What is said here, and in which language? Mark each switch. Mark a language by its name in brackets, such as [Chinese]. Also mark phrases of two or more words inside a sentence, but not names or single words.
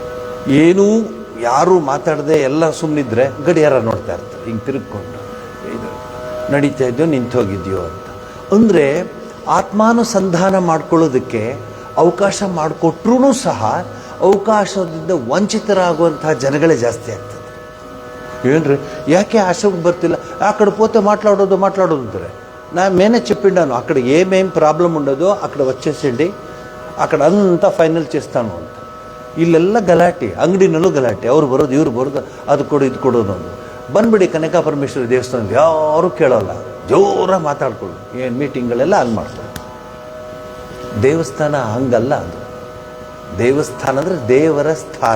[Kannada] ಏನೂ ಯಾರೂ ಮಾತಾಡದೆ ಎಲ್ಲ ಸುಮ್ಮನಿದ್ರೆ ಗಡಿಯಾರ ನೋಡ್ತಾ ಇರ್ತಾರೆ, ಹಿಂಗೆ ತಿರುಗಿಕೊಂಡು, ಇದು ನಡೀತಾ ಇದೆಯೋ ನಿಂತು ಹೋಗಿದೆಯೋ ಅಂತ. ಅಂದರೆ ಆತ್ಮಾನುಸಂಧಾನ ಮಾಡ್ಕೊಳ್ಳೋದಕ್ಕೆ ಅವಕಾಶ ಮಾಡಿಕೊಟ್ರೂ ಸಹ ಅವಕಾಶದಿಂದ ವಂಚಿತರಾಗುವಂತಹ ಜನಗಳೇ ಜಾಸ್ತಿ ಆಗ್ತದೆ. ಏನ್ರಿ ಯಾಕೆ ಆಶ್ರಮಕ್ಕೆ ಬರ್ತಿಲ್ಲ, [Telugu] ఆ కడ పోతే మాట్లాడొద్దు అంటారు. నేనే చెప్పిండాను, అక్కడ ఏమేం ప్రాబ్లం ఉండదో అక్కడ వచ్చేసేయండి, అక్కడ అంతా ఫైనల్ చేస్తాను ಅಂತ. [Kannada] ಇಲ್ಲೆಲ್ಲ ಗಲಾಟೆ, ಅಂಗಡಿನಲ್ಲೂ ಗಲಾಟೆ, ಅವ್ರು ಬರೋದು ಇವ್ರು ಬರೋದು, ಅದು ಕೊಡು ಇದು ಕೊಡು ಅನ್ನೋದು. ಬಂದ್ಬಿಡಿ ಕನಕಾ ಪರಮೇಶ್ವರಿ ದೇವಸ್ಥಾನದ ಯಾರೂ ಕೇಳೋಲ್ಲ, ಜೋರಾಗಿ ಮಾತಾಡ್ಕೊಳ್ಳಿ. ಏನು ಮೀಟಿಂಗ್ಗಳೆಲ್ಲ ಹಂಗೆ ಮಾಡ್ತಾರೆ. ದೇವಸ್ಥಾನ ಹಂಗಲ್ಲ, ಅದು ದೇವಸ್ಥಾನ ಅಂದರೆ ದೇವರ ಸ್ಥಾನ.